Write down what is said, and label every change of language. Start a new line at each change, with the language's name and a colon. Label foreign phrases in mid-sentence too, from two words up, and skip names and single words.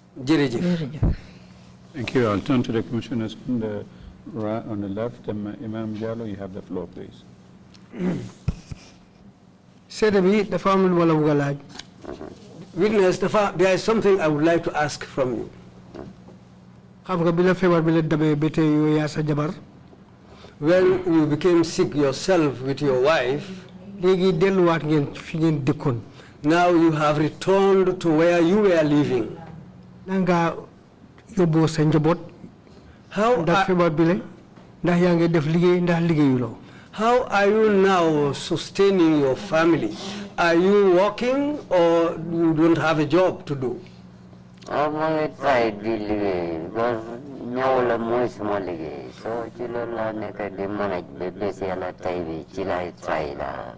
English: Thank you. I'll turn to the commissioners on the right, on the left. Imam Jallo, you have the floor, please. Witness, there is something I would like to ask from you.
Wolof: xam nga bi la feebar bi la dabee ba tey yow yaa sa jabar.
English: When you became sick yourself with your wife,
Wolof: léegi delluwaat ngeen fi ngeen dëkkoon.
English: Now you have returned to where you were living.
Wolof: Nanga yóbboo sa njaboot.
English: How
Wolof: ndax feebar bi la ndax yaa ngi def liggéey ndax liggéeyuloo.
English: How are you now sustaining your family? Are you working or you don't have a job to do? I'm going to try to live because now I'm more small. So, I manage the try.